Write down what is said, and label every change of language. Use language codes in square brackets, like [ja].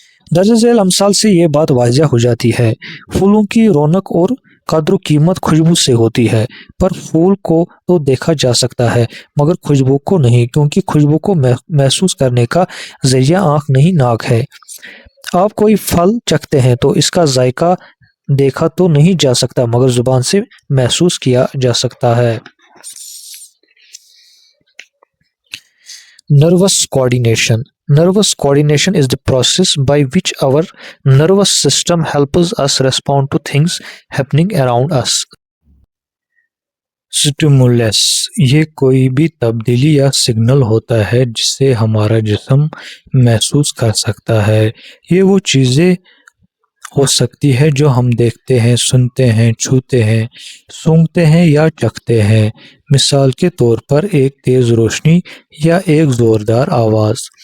[ur] درج ذیل امثال سے یہ بات واضح ہو جاتی ہے۔ پھولوں کی رونق اور قدر و قیمت خوشبو سے ہوتی ہے، پر پھول کو تو دیکھا جا سکتا ہے مگر خوشبو کو نہیں، کیونکہ خوشبو کو محسوس کرنے کا ذریعہ آنکھ نہیں ناک ہے۔ آپ کوئی پھل چکھتے ہیں تو اس کا ذائقہ دیکھا تو نہیں جا سکتا مگر زبان سے محسوس کیا جا سکتا ہے۔ Nervous coordination. [en] Nervous coordination is the process by which our nervous system helps us respond to things happening around us. [ur] Stimulus یہ کوئی بھی تبدیلی یا سگنل ہوتا ہے جسے ہمارا جسم محسوس کر سکتا ہے۔ یہ وہ چیزیں ہو سکتی ہے جو ہم دیکھتے ہیں، سنتے ہیں، چھوتے ہیں، سونگھتے ہیں یا چکھتے ہیں۔ مثال کے طور پر ایک تیز روشنی یا ایک زوردار آواز۔